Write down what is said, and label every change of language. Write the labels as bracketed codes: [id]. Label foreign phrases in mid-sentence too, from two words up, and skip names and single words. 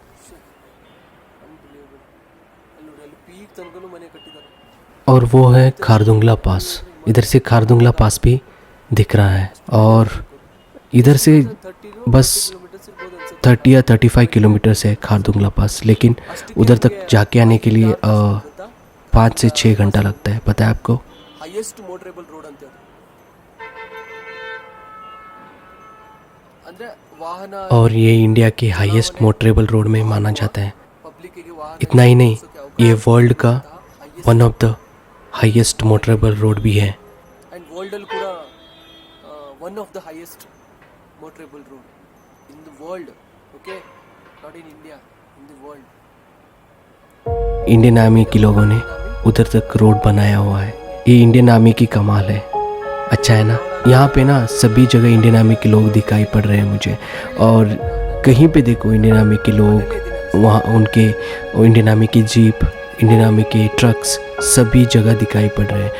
[hi] और वो है खारदुंगला पास, इधर से खारदुंगला पास भी दिख रहा है और इधर से बस 30 या 35 किलोमीटर है खारदुंगला पास, लेकिन उधर तक जाके आने के लिए 5 से 6 घंटा लगता है। पता है आपको? [en] highest motorable road [kn] ಅಂತ ಅಂದ್ರೆ ವಾಹನ [hi] और ये इंडिया के [en] highest motorable road [hi] में माना जाता है। [kn] ಪಬ್ಲಿಕ್ ಗೆ ವಾಹನ [hi] इतना ही नहीं, ये वर्ल्ड का [en] one of the highest motorable road [hi] भी है। [en] and world [kn] ಅಲ್ಲಿ ಕೂಡ [en] one of the highest motorable road in the world, okay, not in India, in the world. [hi] इंडियन आर्मी के लोगों ने उधर तक रोड बनाया हुआ है। ये इंडियन आर्मी की कमाल है। अच्छा है ना, यहाँ पे ना सभी जगह इंडियन आर्मी के लोग दिखाई पड़ रहे हैं मुझे, और कहीं पे देखो इंडियन आर्मी के लोग, वहाँ उनके इंडियन आर्मी की जीप, इंडियन आर्मी के ट्रक्स सभी जगह दिखाई पड़ रहे हैं।